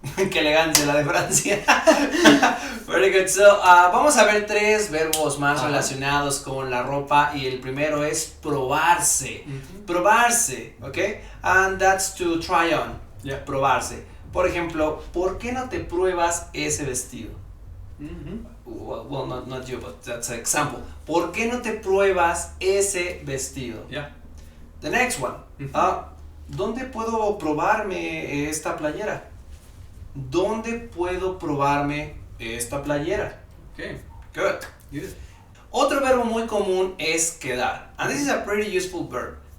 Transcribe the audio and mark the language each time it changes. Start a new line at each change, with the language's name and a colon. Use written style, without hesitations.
Spanish: Qué elegancia la de Francia.
English: Very good.
Spanish: So, vamos a ver 3 verbos más relacionados con la ropa y el primero es probarse.
English: Probarse, ¿ok? And that's to try on. Yeah.
Spanish: Probarse. Por ejemplo, ¿por qué no te pruebas ese vestido?
English: Well, not you, but that's an example.
Spanish: ¿Por qué no te pruebas ese vestido?
English: Yeah. The next one.
Spanish: ¿Dónde puedo probarme esta playera? ¿Dónde puedo probarme esta playera?
English: Okay. Good. Good.
Spanish: Otro verbo muy común es quedar.
English: And this is a pretty useful verb.